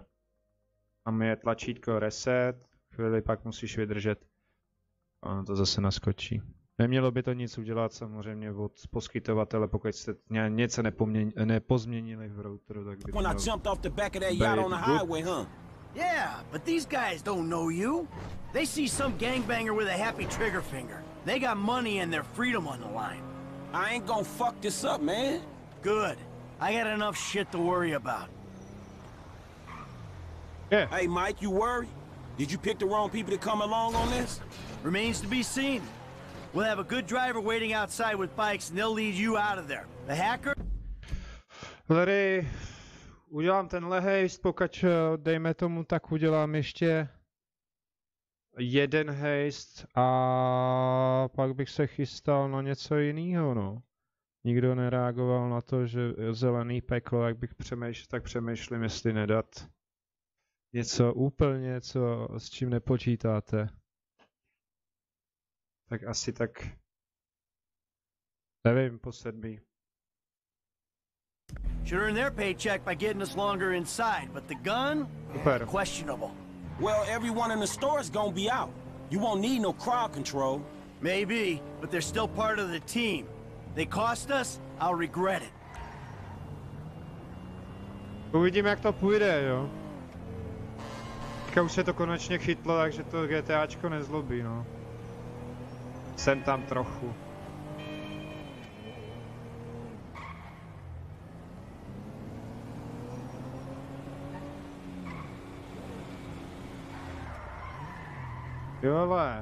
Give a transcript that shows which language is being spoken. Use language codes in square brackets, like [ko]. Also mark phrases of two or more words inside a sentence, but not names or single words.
[cs] Tam je tlačítko reset, chvíli pak musíš vydržet. A ono to zase naskočí. Nemělo by to nic udělat samozřejmě od poskytovatele, pokud jste něco nepozměnili v routeru, tak by to mělo být. [en] Yeah, but these guys don't know you. They see some gangbanger with a happy trigger finger. They got money and their freedom on the line. I ain't gonna fuck this up, man. Good. I got enough shit to worry about. Yeah. Hey, Mike, you worried? Did you pick the wrong people to come along on this? Remains to be seen. We'll have a good driver waiting outside with bikes and they'll lead you out of there. The hacker? Larry, [cs] udělám tenhle hejst, pokud dejme tomu, tak udělám ještě jeden hejst a pak bych se chystal na něco jiného, no. Nikdo nereagoval na to, že zelený peklo, jak bych přemýšlel, tak přemýšlím, jestli nedat něco úplně, co s čím nepočítáte. Tak asi tak, nevím, po 7. [en] Should earn their paycheck by getting us longer inside, but the gun? Super. Questionable. Well, everyone in the store's gonna be out. You won't need no crowd control. Maybe, but they're still part of the team. They cost us, I'll regret it. [cs] Uvidíme, jak to půjde, jo. Teďka už se to konečně chytlo, takže to GTAčko nezlobí, no. Jsem tam trochu. Jole.